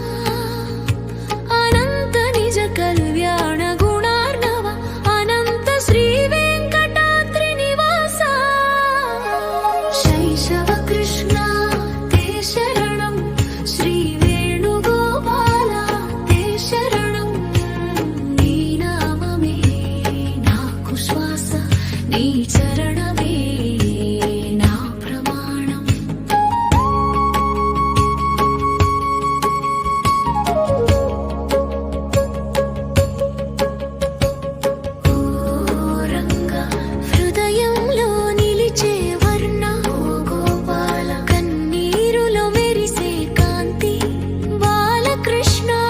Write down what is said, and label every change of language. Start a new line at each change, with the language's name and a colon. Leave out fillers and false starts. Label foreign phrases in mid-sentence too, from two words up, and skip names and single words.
Sanskrit: अनन्त निज कल्याण गुणार्णव अनन्त श्रीवेङ्कटाद्रिनिवासा शैशवकृष्णा ते शरणं श्रीवेणुगोपाला ते शरणं
Telugu: నీ నామమే నాకుశ్వాస నీ చరణమే నా ప్రమాణమ్। ఓ రంగా హృదయంలో నిలిచే వర్ణ ఓ గోపాల కన్నీరులో మెరిసే కాంతి బాలకృష్ణ